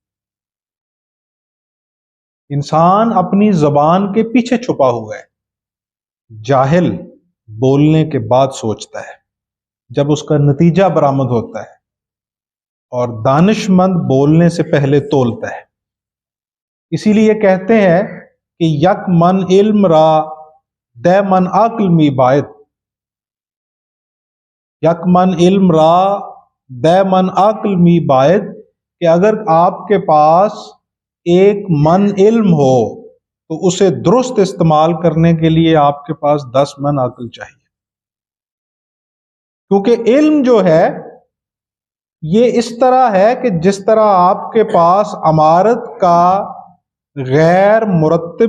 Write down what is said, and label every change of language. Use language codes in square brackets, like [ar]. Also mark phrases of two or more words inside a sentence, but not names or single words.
[ur] انسان اپنی زبان کے پیچھے چھپا ہوا ہے۔ جاہل بولنے کے بعد سوچتا ہے، جب اس کا نتیجہ برآمد ہوتا ہے، اور دانش مند بولنے سے پہلے تولتا ہے۔ اسی لیے کہتے ہیں کہ [fa] یک من علم را دے من عقل می باید، یک من علم را دے من عقل می باید، [ur] کہ اگر آپ کے پاس ایک من علم ہو تو اسے درست استعمال کرنے کے لیے آپ کے پاس 10 من عقل چاہیے۔ کیونکہ علم جو ہے یہ اس طرح ہے کہ جس طرح آپ کے پاس عمارت کا غیر مرتب